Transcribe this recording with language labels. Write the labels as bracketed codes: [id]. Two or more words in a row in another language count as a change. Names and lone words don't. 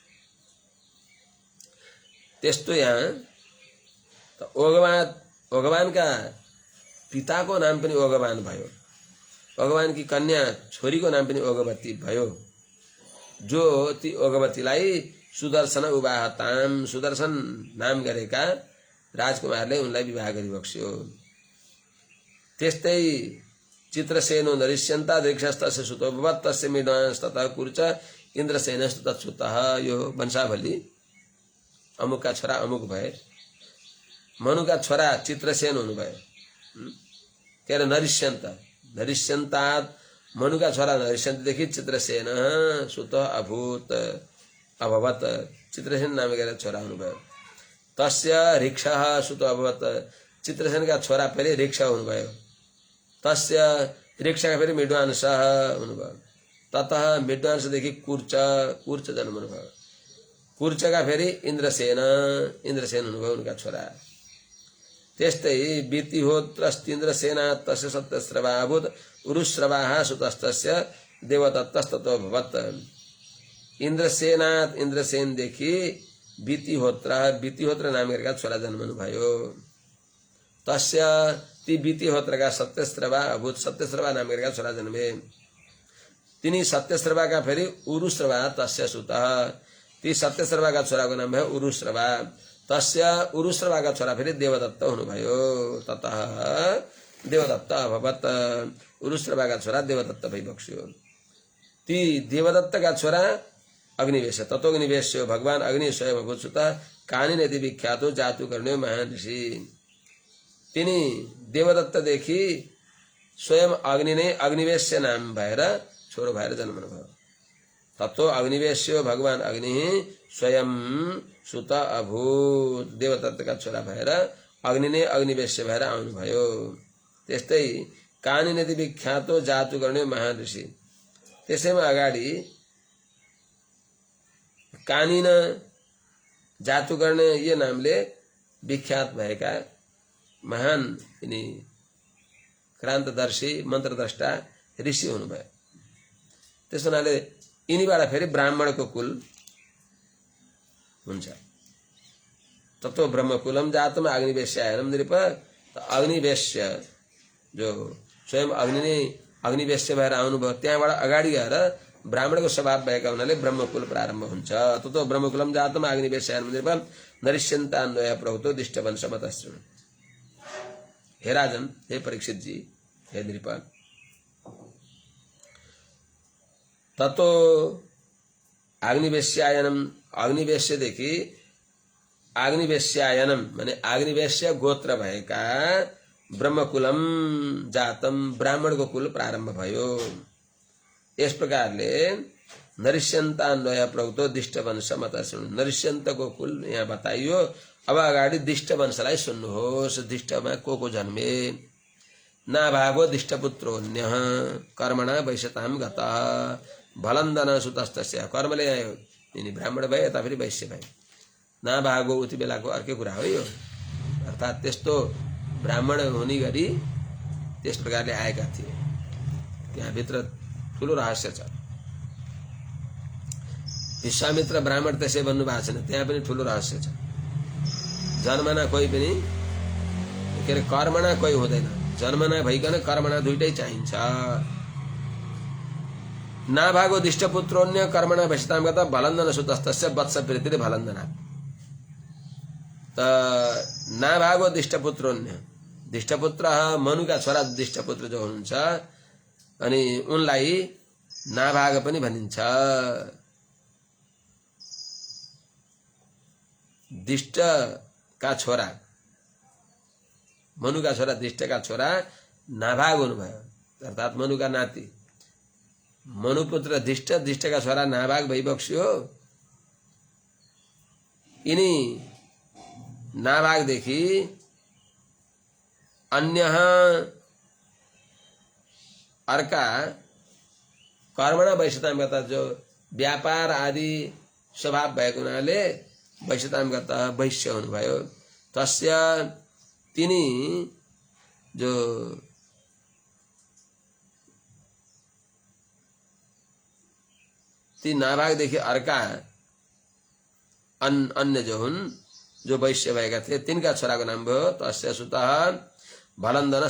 [ne] त्यस्तो यहाँ त ओघवानका पिताको नाम पनि ओघवान भयो, ओघवानकी कन्या छोरीको नाम पनि ओघवती भयो। जो ती ओघवतीलाई सुदर्शन उवाहताम, सुदर्शन नाम गरेका राजकुमारले उनलाई विवाह गरिबक्स्यो। [sa] त्यस्तै चित्रसेनो नरिष्यन्ता दीक्षस्तस्य सुतो भवत् तस्य मृडवांश ततः कुर्च इन्द्रसेनस्तु तत्सुतः। [ne] यो वंशावली अमुकका छोरा अमुक भए। मनुका छोरा चित्रसेन हुनुभयो, के अरे नरिष्यन्त, नरिष्यन्तात् मनुका छोरा नरिष्यन्तदेखि [sa] चित्रसेन सुत अभूत अभवत्, [ne] चित्रसेन नाम गरेर छोरा हुनुभयो। [sa] तस्य ऋक्षः सुत अभवत्, [ne] चित्रसेनका छोरा पहिले ऋक्ष हुनुभयो। तस्य ऋक्षका फेरि मृडवांश हुनुभयो। ततः मृडवांशदेखि कुर्च जन्मनुभयो। कुर्चका फेरि इन्द्रसेन हुनुभयो उनका छोरा। [sa] त्यस्तै वितिहोत्रस्तीन्द्रसेना तस्य सत्यस्रवा अभूत् उरुश्रवाः सुतस्तस्य देवदत्तस्ततो भवत्। [ne] इन्द्रसेनात् इन्द्रसेनदेखि वितिहोत्र नाम गरेका छोरा जन्मनुभयो। तस्य ती वितिहोत्रका [sa] सत्यस्रवा अभूत, [ne] सत्यस्रवा नाम गरेका छोरा जन्मे। तिनी सत्यस्रवाका फेरि [sa] उरुश्रवा तस्य सुतः, [ne] ती सत्यस्रवाका छोराको नाम भयो उरुश्रवा। तस्य उरुश्रवाका छोरा फेरि देवदत्त हुनुभयो। [sa] ततः देवदत्त अभवत्, [ne] उरुश्रवाका छोरा देवदत्त भइबक्स्यो। ती देवदत्तका छोरा अग्निवेश, [sa] तत्वग्निवेश्यो भगवान अग्नि स्वयं अभूत सुतः कानिनेति विख्यातो जातुकर्ण्यो महान ऋषि। [ne] तिनी देवदत्तदेखि स्वयं अग्नि नै अग्निवेश्य नाम भएर छोरो भएर जन्मनुभयो। [sa] तत्व अग्निवेश्यो भगवान अग्नि स्वयं सुत अभूत, [ne] देवदत्तका छोरा भएर अग्नि नै अग्निवेश्य भएर आउनुभयो। [sa] त्यस्तै कानिनेति विख्यातो जातुकर्ण्यो महान ऋषि। [ne] त्यसैमा अगाडि कानिन जातुकर्ण यो नामले विख्यात भएका महान यिनी क्रान्तदर्शी मन्त्रद्रष्टा ऋषि हुनुभयो। त्यस हुनाले यिनीबाट फेरि ब्राह्मणको कुल हुन्छ। [sa] तत्व ब्रह्मकुलम जातम अग्निवेश्यायनम नृप। [ne] अग्निवेश्य जो स्वयं अग्नि नै अग्निवेश्य भएर आउनुभयो, त्यहाँबाट अगाडि गएर ब्राह्मणको स्वभाव भएका हुनाले ब्रह्मकुल प्रारम्भ हुन्छ। [sa] तत्व ब्रह्मकुलम जातम अग्निवेश्यायनम नृप नरिष्यन्तान्वय प्रभुतो दिष्टवंशमतश्रु। [ne] हे राजन, हे परीक्षित जी, हे नृप, [sa] ततो अग्निवेश्यायनम, [ne] अग्निवेश्यदेखि आग्निवेश्यायनम माने आग्निवेश्य गोत्र भएका [sa] ब्रह्मकुलम जातम [ne] ब्राह्मणको कुल प्रारम्भ भयो। यस प्रकारले [sa] नरिष्यन्तान्वय प्रौतो दिष्ट वंश मत [ne] सुन्नु। नरिष्यन्तको कुल यहाँ बताइयो। अब अगाडि दिष्ट वंशलाई सुन्नुहोस्। दिष्टमा को जन्मे? [sa] नाभागो दिष्टपुत्रोऽन्यः कर्मणा वैश्यताम गतः भलन्दन सुतस्तस्य। [ne] कर्मले यिनी ब्राह्मण भए यता फेरि वैश्य भए। नाभागो उति बेलाको अर्कै कुरा हो यो। अर्थात् त्यस्तो ब्राह्मण हुने गरी त्यस प्रकारले आएका थिए। त्यहाँभित्र ठुलो रहस्य छ। विश्वामित्र ब्राह्मण त्यसै भन्नु भएको छैन, त्यहाँ पनि ठुलो रहस्य छ। जन्मना कोही पनि के अरे कर्मणा कोही हुँदैन। जन्मना भइकन कर्मणा दुइटै चाहिन्छ। [sa] नाभागो दिष्टपुत्रोन्य कर्मणा वैश्यताम गतः भलन्दन सुतस्तस्य वत्स प्रीतिले भलन्दना। [ne] त नाभागो दिष्टपुत्रोन्य, दिष्टपुत्र मनुका छोरा दिष्टपुत्र जो हुनुहुन्छ अनि उनलाई नाभाग पनि भनिन्छ। दिष्टका छोरा, मनुका छोरा दिष्टका छोरा नाभाग हुनुभयो, अर्थात् मनुका नाति। मनुपुत्र दिष्ट, दिष्टका छोरा नाभाग भइबक्स्यो। यिनी नाभागदेखि अन्य अर्का [sa] कर्मणा वैश्यताम गता, [ne] जो व्यापार आदि स्वभाव भएको हुनाले [sa] वैश्यताम गता [ne] वैश्य हुनुभयो। तस्य तिनी जो ती नाभागदेखि अर्का अन्य जो हुन्, जो वैश्य भएका थिए, तिनका छोराको नाम भयो [sa] तस्य सुतः भलन्दनस।